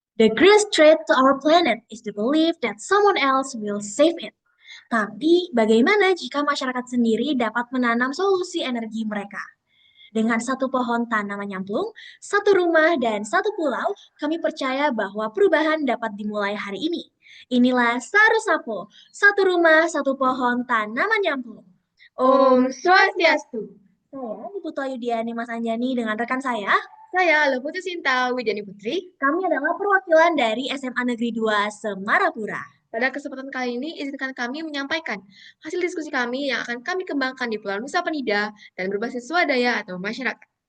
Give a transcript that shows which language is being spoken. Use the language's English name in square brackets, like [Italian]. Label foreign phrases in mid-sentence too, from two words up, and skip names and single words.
[English] The greatest threat to our planet is the belief that someone else will save it. [Indonesian] Tapi, bagaimana jika masyarakat sendiri dapat menanam solusi energi mereka? Dengan satu pohon tanaman nyamplung, satu rumah, dan satu pulau, kami percaya bahwa perubahan dapat dimulai hari ini. Inilah Saru Sapo, satu rumah, satu pohon tanaman nyamplung. Om Om Swastiastu. Saya Putu Ayudiani Mas Anjani dengan rekan saya. Saya Leputu Sinta Widya Putri. Kami adalah perwakilan dari SMA Negeri 2 Semarapura. Pada kesempatan kali ini, izinkan kami menyampaikan hasil diskusi kami yang akan kami kembangkan di Pulau Nusa Penida dan berbasis swadaya atau masyarakat.